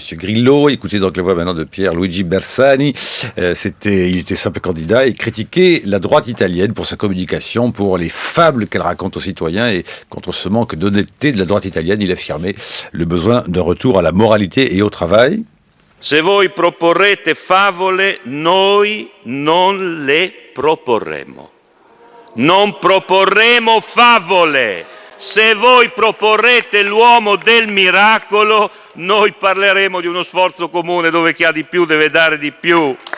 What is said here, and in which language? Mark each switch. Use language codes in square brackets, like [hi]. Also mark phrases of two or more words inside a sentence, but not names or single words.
[fr] Grillo, écoutez donc la voix maintenant de Pierluigi Bersani. Il était simple candidat et critiquait la droite italienne pour sa communication, pour les fables qu'elle raconte aux citoyens, et contre ce manque d'honnêteté de la droite italienne, il affirmait le besoin d'un retour à la moralité et au travail. [it] Se voi proporrete favole, noi non le proporremo. Non proporremo favole. Se voi proporrete l'uomo del miracolo, noi parleremo di uno sforzo comune dove chi ha di più deve dare di più.